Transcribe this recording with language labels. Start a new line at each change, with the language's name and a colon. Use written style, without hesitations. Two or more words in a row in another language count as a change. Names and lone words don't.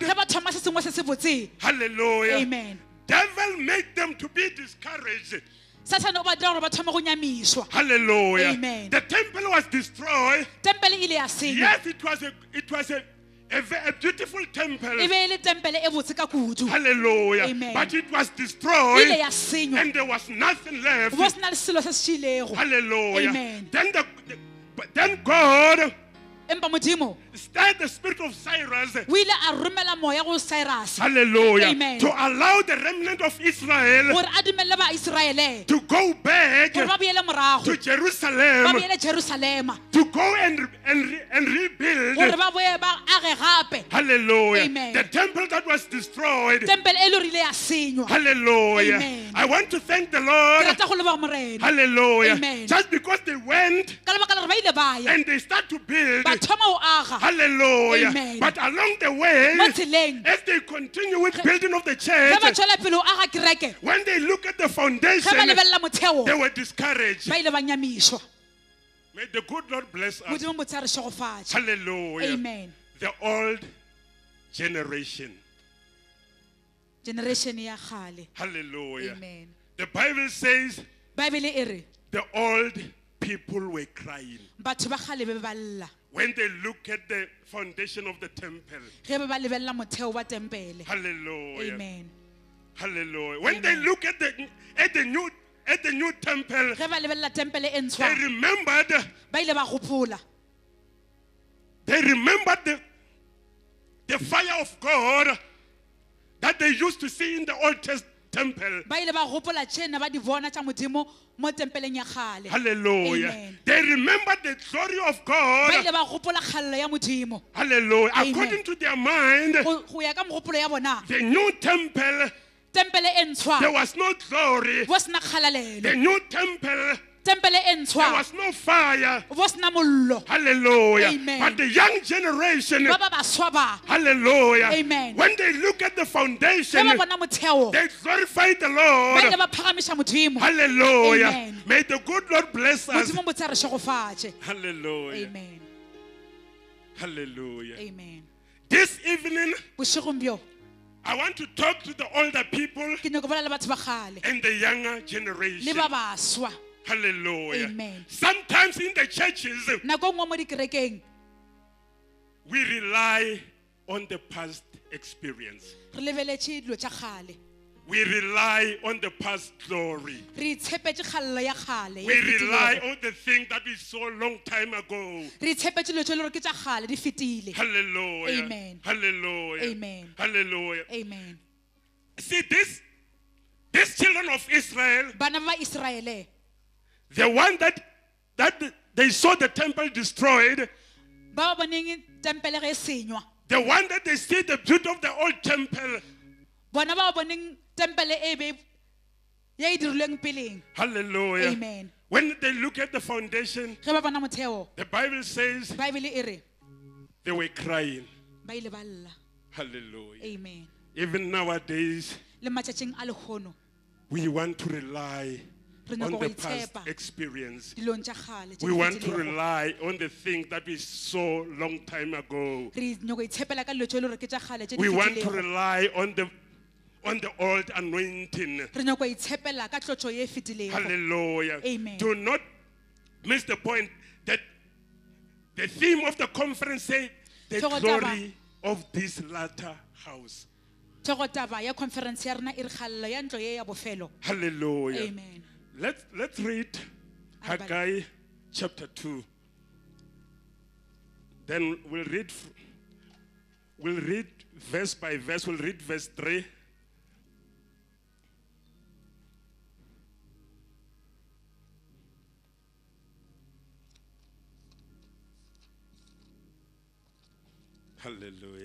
Northern Sotho: Ge ba thoma se sengwe se se botse. hallelujah, Amen.
English: devil make them to be discouraged.
Northern Sotho: Satane o ba dira gore ba thoma go nyamišwa. Hallelujah. Amen.
English: The temple was destroyed.
Northern Sotho: Tempele ile ya senywa.
English: Yes, it was a beautiful temple.
Northern Sotho: E be e le tempele e botse ka kudu. Hallelujah. Amen.
English: But it was
Northern Sotho: Ile
English: destroyed
Northern Sotho: ya senywa.
English: and there was nothing left.
Northern Sotho: Go se na le selo se se šilego. Hallelujah. Amen.
English: Then God
Northern Sotho: Empa Modimo
English: stirred the spirit of Cyrus.
Northern Sotho: o ile a romela moya go Cyrus Hallelujah. Amen.
English: To allow the remnant of Israel
Northern Sotho: gore a dumelle ba Israele
English: to go back
Northern Sotho: gore ba boele morago
English: to
Northern Sotho: ba
English: Jerusalem
Northern Sotho: boele Jerusalema
English: to go and rebuild.
Northern Sotho: gore ba boe ba age gape. Hallelujah. Amen.
English: The temple that was destroyed.
Northern Sotho: Tempele e le rile ya senywa. Hallelujah. Amen.
English: I want to thank the
Northern Sotho: Ke
English: Lord.
Northern Sotho: rata go leboga Morena Hallelujah. Amen.
English: Just because they went
Northern Sotho: ka lebaka la gore ba ile ba ya
English: and they start to build.
Northern Sotho: ba thoma o aga Hallelujah. Amen.
English: But along the way,
Northern Sotho: mo tseleng
English: as they continue with building of the
Northern Sotho: ge ba
English: church,
Northern Sotho: tswela pele o aga kereke
English: when they look at the
Northern Sotho: ge
English: foundation,
Northern Sotho: ba lebelela motheo
English: they were discouraged.
Northern Sotho: ba ile ba nyamišwa.
English: May the good Lord bless us.
Northern Sotho: Modimo bo tsa re shegofatše. Hallelujah. Amen.
English: The old generation.
Northern Sotho: Generation ya kgale. Hallelujah. Amen.
English: The Bible says
Northern Sotho: Bible e re
English: the old people were crying
Northern Sotho: batho ba kgale be ba lla
English: when they look at the foundation of the temple.
Northern Sotho: ge ba lebelela motheo wa tempele. Hallelujah. Amen.
English: Hallelujah. When they Amen. look at the new temple,
Northern Sotho: ge ba lebelela tempele e
English: they
Northern Sotho: ntshwa
English: remembered
Northern Sotho: ba ile ba gopola
English: the fire of God that they used to see in the Old temple.
Northern Sotho: ba ile ba gopola tšena ba di bona tša modimo mo tempeleng ya kgale. Hallelujah. Amen.
English: They remembered the glory of
Northern Sotho: ba
English: God.
Northern Sotho: ile ba gopola kgallo ya modimo Hallelujah. Amen.
English: According to their mind,
Northern Sotho: go ya ka mogopolo ya bona
English: the new temple,
Northern Sotho: tempele e
English: there
Northern Sotho: ntshwa
English: was no glory.
Northern Sotho: bo sena kgalalelo.
English: The new temple,
Northern Sotho: Tempele e
English: there
Northern Sotho: ntshwa
English: was no fire.
Northern Sotho: bo sena mollo. Hallelujah. Amen.
English: But the young generation,
Northern Sotho: ba ba baswa ba hallelujah, Amen.
English: when they look at the
Northern Sotho: ge
English: foundation,
Northern Sotho: ba bona motheo
English: they glorify the
Northern Sotho: ba ile
English: Lord.
Northern Sotho: ba phagamiša modimo. Hallelujah. Amen.
English: May the good Lord bless us.
Northern Sotho: modimo bo tsa re shegofatše. Hallelujah. Amen. Hallelujah. Amen.
English: This evening,
Northern Sotho: bošegong bjo
English: I want to talk to the older people
Northern Sotho: ke nyako bolela le batho ba kgale
English: and the younger
Northern Sotho: le
English: generation.
Northern Sotho: ba baswa. Hallelujah. Amen.
English: Sometimes in the churches,
Northern Sotho: nako nngwe mo dikerekeng
English: we rely on the past experience.
Northern Sotho: Re lebeletše dilo tša kgale.
English: We rely on the past glory.
Northern Sotho: Re itshepetše kgalelo ya kgale.
English: We rely on the thing that we saw a long time ago.
Northern Sotho: Re itshepetše dilo tše e le gore ke tša kgale di fetile. Hallelujah. Amen. Hallelujah. Amen. Hallelujah. Amen.
English: See, these children of Israel,
Northern Sotho: Bana ba Israele,
English: the one that they saw the temple destroyed,
Northern Sotho: ba ba boneng tempele ge e senywa. the one that they see the beauty of the old temple. Bona ba boneng tempele e be ya e dirilweng peleng. Hallelujah. Amen.
English: When they look at the foundation,
Northern Sotho: Ge ba bona motheo,
English: the Bible says
Northern Sotho: Bible e re
English: they were crying.
Northern Sotho: ba ile ba lla. Hallelujah. Amen.
English: Even nowadays,
Northern Sotho: Le matšatšing a lekgono
English: we want to rely
Northern Sotho: re
English: on
Northern Sotho: nyaka
English: the
Northern Sotho: go
English: past
Northern Sotho: itshepa
English: experience.
Northern Sotho: dilong tša kgale tše
English: We
Northern Sotho: di
English: want to
Northern Sotho: fetilego.
English: rely on the things that we saw long time ago.
Northern Sotho: Re nyaka go itshepela ka dilo tše e le gore ke tša kgale tše di
English: We want to
Northern Sotho: fetilego.
English: rely on the old anointing.
Northern Sotho: Re nyaka go itshepela ka tlotšo ye e fetilego. Hallelujah. Amen.
English: Do not miss the point that the theme of the conference says the
Northern Sotho: Tlogo taba-
English: glory of this latter house.
Northern Sotho: Thego taba ya conference ya rena e re kgalelo ya ntlo ye ya bofelo. Hallelujah. Amen.
English: Let's read Haggai chapter 2. Then we'll read verse by verse. We'll read verse 3. Hallelujah.